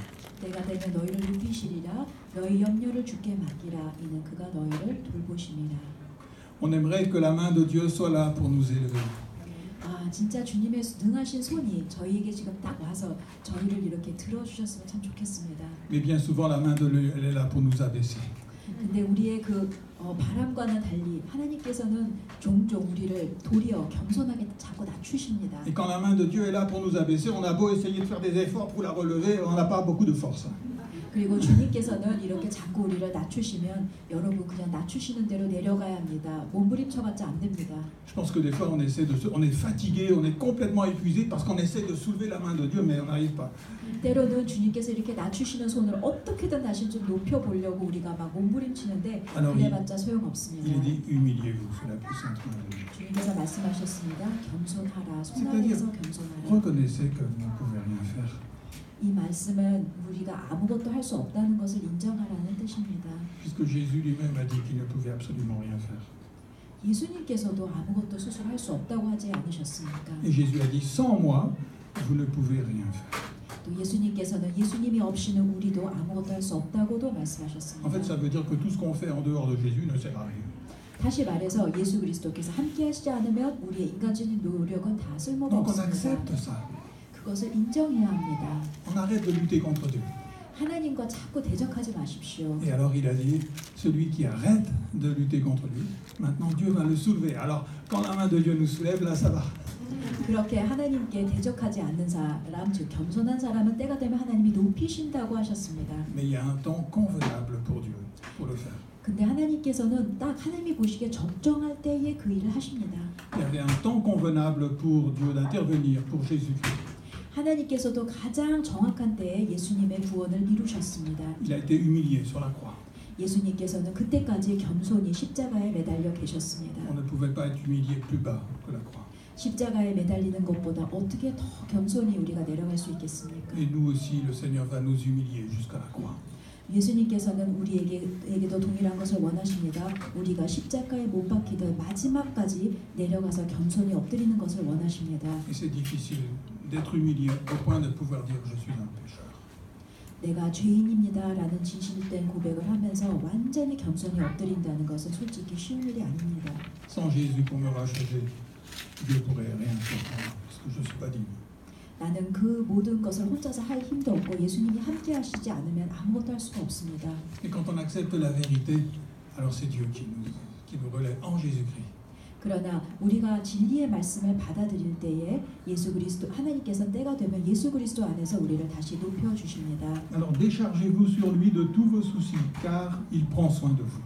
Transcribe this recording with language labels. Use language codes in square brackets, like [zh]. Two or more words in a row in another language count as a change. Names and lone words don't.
[ko] 내가 되면 너희를 높이시리라. 너희 염려를 주께 맡기라. 이는 그가 너희를 돌보심이라. [fr] On aimerait que la main de Dieu soit là pour nous élever. [ko] 아, 진짜 주님의 능하신 손이 저희에게 지금 딱 와서 저희를 이렇게 들어주셨으면 참 좋겠습니다. [fr] Mais bien souvent, la main de Dieu, elle est là pour nous abaisser. [ko] 근데 우리의 그 바람과는 달리 하나님께서는 종종 우리를 도리어 겸손하게 자꾸 낮추십니다. [fr] Et quand la main de Dieu est là pour nous abaisser, on a beau essayer de faire des efforts pour la relever, on n'a pas beaucoup de force. [ko] 그리고 주님께서는 이렇게 자꾸 우리를 낮추시면 여러분 그냥 낮추시는 대로 내려가야 합니다. 몸부림쳐봤자 안 됩니다. [fr] Je pense que des fois on est fatigué, on est complètement épuisé parce qu'on essaie de soulever la main de Dieu, mais on n'arrive pas. [ko] 때로는 주님께서 이렇게 낮추시는 손을 어떻게든 다시 좀 높여보려고 우리가 막 몸부림치는데 그래봤자 소용없습니다. [fr] Il dit humiliez-vous sous la puissante main de Dieu. [ko] 주님께서 말씀하셨습니다. 겸손하라. 손 아래에서 겸손하라. [fr] Reconnaissez que vous ne pouvez rien faire. [ko] 이 말씀은 우리가 아무것도 할 수 없다는 것을 인정하라는 뜻입니다. [fr] Puisque Jésus lui-même a dit qu'il ne pouvait absolument rien faire. [ko] 예수님께서도 아무것도 스스로 할 수 없다고 하지 않으셨습니까? [fr] Et Jésus a dit sans moi, vous ne pouvez rien faire. [ko] 또 예수님께서는 예수님이 없이는 우리도 아무것도 할 수 없다고도 말씀하셨습니다. [fr] En fait, ça veut dire que tout ce qu'on fait en dehors de Jésus ne sert à rien. [ko] 다시 말해서 예수 그리스도께서 함께 하시지 않으면 우리의 인간적인 노력은 다 쓸모가 [fr] Donc on [ko] 없습니다. [fr] accepte ça. [ko] 그것을 인정해야 합니다. [fr] On arrête de lutter contre Dieu. [ko] 하나님과 자꾸 대적하지 마십시오. [fr] Et alors il a dit, celui qui arrête de lutter contre lui, maintenant Dieu va le soulever. Alors quand la main de Dieu nous soulève, là ça va. [ko] 그렇게 하나님께 대적하지 않는 사람, 즉 겸손한 사람은 때가 되면 하나님이 높이신다고 하셨습니다. [fr] Mais il y a un temps convenable pour Dieu, pour le faire. [ko] 근데 하나님께서는 딱 하나님이 보시기에 적정할 때에 그 일을 하십니다. [fr] Il y avait un temps convenable pour Dieu d'intervenir pour Jésus-Christ. [ko] 하나님께서도 가장 정확한 때에 예수님의 구원을 이루셨습니다. [fr] Il a été humilié sur la croix. [ko] 예수님께서는 그때까지 겸손히 십자가에 매달려 계셨습니다. [fr] On ne pouvait pas être humilié plus bas que la croix. [ko] 십자가에 매달리는 것보다 어떻게 더 겸손히 우리가 내려갈 수 있겠습니까? [fr] Et nous aussi, le Seigneur va nous humilier jusqu'à la croix. [ko] 예수님께서는 우리에게도 동일한 것을 원하십니다. 우리가 십자가에 못 박히듯 마지막까지 내려가서 겸손히 엎드리는 것을 원하십니다. [fr] Et c'est difficile d'être humilié au point de pouvoir dire je suis un pécheur. [ko] 내가 죄인입니다라는 진실된 고백을 하면서 완전히 겸손히 엎드린다는 것은 솔직히 쉬운 일이 아닙니다. [fr] Sans Jésus pour me racheter, Dieu pourrait rien faire pour moi parce que je ne suis pas digne. [ko] 나는 그 모든 것을 혼자서 할 힘도 없고 예수님이 함께 하시지 않으면 아무것도 할 수가 없습니다. [fr] Et quand on accepte la vérité, alors c'est Dieu qui nous relève en Jésus-Christ. [ko] 그러나 우리가 진리의 말씀을 받아들일 때에 예수 그리스도 하나님께서 때가 되면 예수 그리스도 안에서 우리를 다시 높여 주십니다. [fr] Alors déchargez-vous sur lui de tous vos soucis, car il prend soin de vous.